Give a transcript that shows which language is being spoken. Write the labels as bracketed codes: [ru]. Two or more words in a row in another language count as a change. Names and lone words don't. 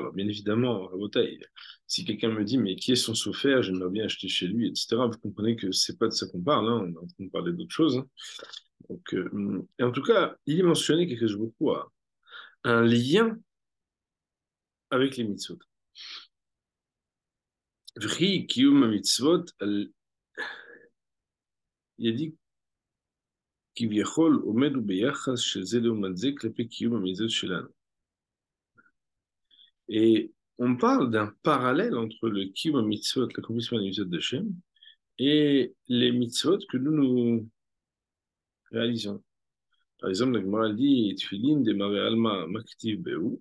[fr] Alors bien évidemment, Rabotai, si quelqu'un me dit, mais qui est son sophère, j'aimerais bien acheter chez lui, etc., vous comprenez que c'est pas de ça qu'on parle, hein, on est en train de parler d'autre chose. Hein. Et en tout cas, il est mentionné que [he] קדוש ברוך הוא [fr] a un lien avec les mitzvot. [he] ורי קיום מצוות, [fr] il a dit [he] כביכול עומד הוא ביחס של זה לעומת זה כלפי קיום המצוות שלנו. [fr] Et on parle d'un parallèle entre le [he] קיום מצוות, [fr] l'accomplissement des mitzvot d'Hachem, et les mitzvot que nous réalisons. Par exemple, la Gemara dit [arc] תפילין דמרי עלמא מה כתיב בהו.